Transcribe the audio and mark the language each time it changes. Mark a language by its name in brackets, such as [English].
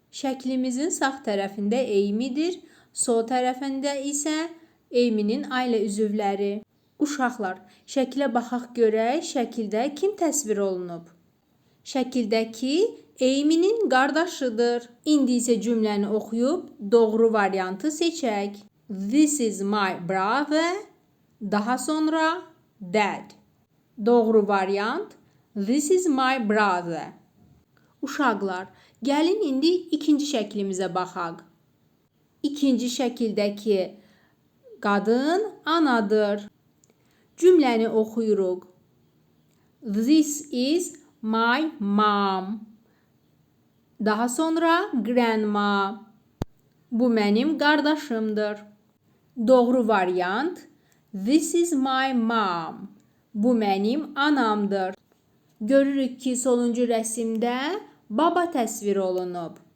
[Azerbaijani] Şəklimizin sağ tərəfində Amy'dir, sol tərəfində isə Amy'nin ailə üzvləri. Uşaqlar, şəklə baxaq görək, şəkildə kim təsvir olunub? Şəkildəki Amy'nin qardaşıdır. İndi isə cümləni oxuyub doğru variantı seçək. [English] This is my brother. [Azerbaijani] Daha sonra [English] dad. [Azerbaijani] Doğru variant [English] This is my brother. [Azerbaijani] Uşaqlar, gəlin indi ikinci şəklimizə baxaq. İkinci şəkildəki qadın anadır. Cümləni oxuyuruq. [English] This is my mom. [Azerbaijani] Daha sonra grandma. Bu mənim qardaşımdır. Doğru variant [English] This is my mom. [Azerbaijani] Bu mənim anamdır. Görürük ki, sonuncu rəsmdə baba təsvir olunub.